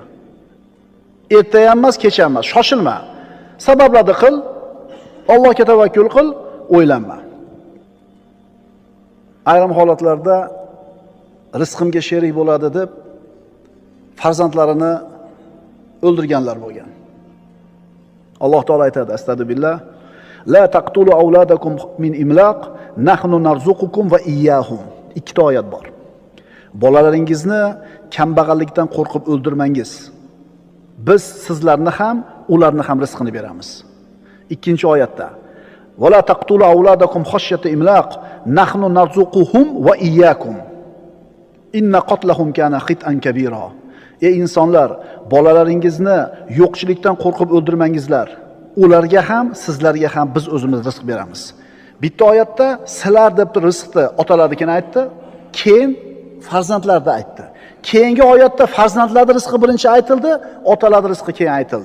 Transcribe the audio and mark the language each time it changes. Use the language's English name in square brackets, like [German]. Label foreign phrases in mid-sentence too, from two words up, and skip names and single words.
[Uzbek] Erta ham emas, kech ham emas, shoshilma. Sabablarni qil, Allohga tavakkul qil, o'ylanma. Ayrim holatlarda rizqimga sherik bo'ladi deb farzandlarini o'ldirganlar bo'lgan. Alloh taolo aytadi: [Arabic] "أستغفر الله، لا تقتلوا أولادكم من إملاق، نحن نرزقكم وإياهم." [Uzbek] Ikkita oyat bor. Bolalaringizni kambag'allikdan qo'rqib o'ldirmangiz. Biz sizlarni ham, ularni ham rizqini beramiz. Ikkinchi oyatda: [Arabic] "ولا تقتلوا أولادكم خشية إملاق، نحن نرزقهم وإياكم. إن قتلهم كان خطئا كبيرا." [Uzbek] Ey insonlar, bolalaringizni yo'qchilikdan qo'rqib o'ldirmangizlar. Ularga ham, sizlarga ham biz o'zimiz rizq beramiz. Bitta oyatda sizlar deb rizqni otalarnikini aytdi, keyin farzandlarni aytdi. Keyingi oyatda farzandlarning rizqi birinchi aytildi, otalarning rizqi keyin aytildi.